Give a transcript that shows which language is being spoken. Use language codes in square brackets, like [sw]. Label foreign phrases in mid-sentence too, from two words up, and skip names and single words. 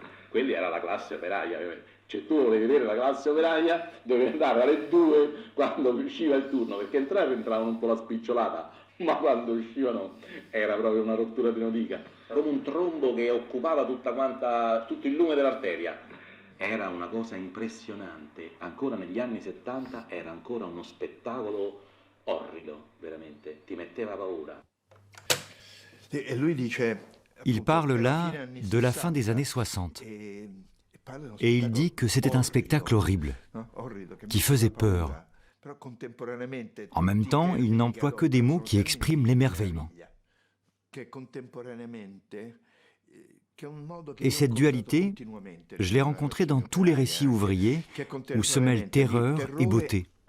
[it] Quella era la classe operaia, cioè tu volevi vedere la classe operaia, dovevi andare alle 2 quando usciva il turno, perché entravano un po' la spicciolata, ma quando uscivano era proprio una rottura di notica, come un trombo che occupava tutto il lume dell'arteria. Era una cosa impressionante, ancora negli anni 70 era ancora uno spettacolo orrido, veramente, ti metteva paura. E lui dice, [fr] Il parle là de la fin des années 60. Et il dit que c'était un spectacle horrible, qui faisait peur. En même temps, il n'emploie que des mots qui expriment l'émerveillement. Et cette dualité, je l'ai rencontrée dans tous les récits ouvriers où se mêlent terreur et beauté.